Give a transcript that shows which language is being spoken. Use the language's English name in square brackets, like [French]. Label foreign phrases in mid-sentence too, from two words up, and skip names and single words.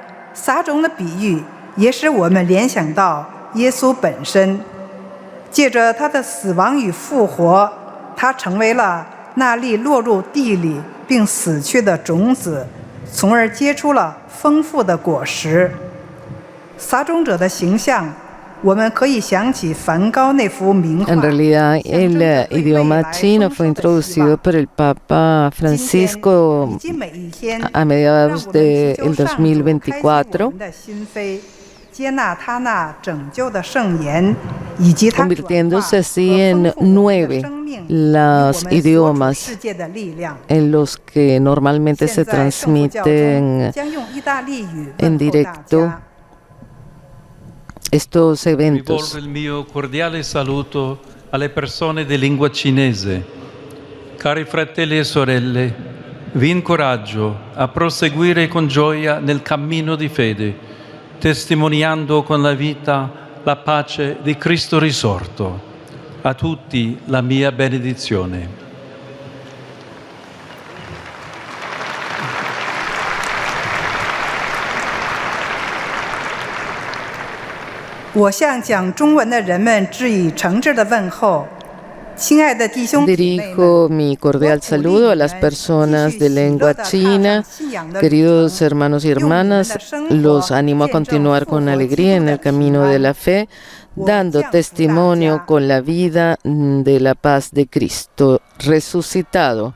[Chinese] 撒种的比喻也使我们联想到耶稣本身，借着他的死亡与复活，他成为了那粒落入地里并死去的种子，从而结出了丰富的果实。撒种者的形象，我们可以想起梵高那幅名画。 [Spanish] En realidad, el idioma chino fue introducido por el Papa Francisco a mediados del 2024, convirtiéndose así en 9 los idiomas en los que normalmente se transmiten en directo estos eventos. [Italian] Rivolgo il mio cordiale saluto alle persone di lingua cinese. Cari fratelli e sorelle, vi incoraggio a proseguire con gioia nel cammino di fede, testimoniando con la vita la pace di Cristo risorto. A tutti la mia benedizione. [Chinese] 我向讲中文的人们致以诚挚的问候。亲爱的弟兄姊妹们， [Spanish] Dirijo mi cordial saludo a las personas de lengua china. Queridos hermanos y hermanas, los animo a continuar con alegría en el camino de la fe, dando testimonio con la vida de la paz de Cristo resucitado.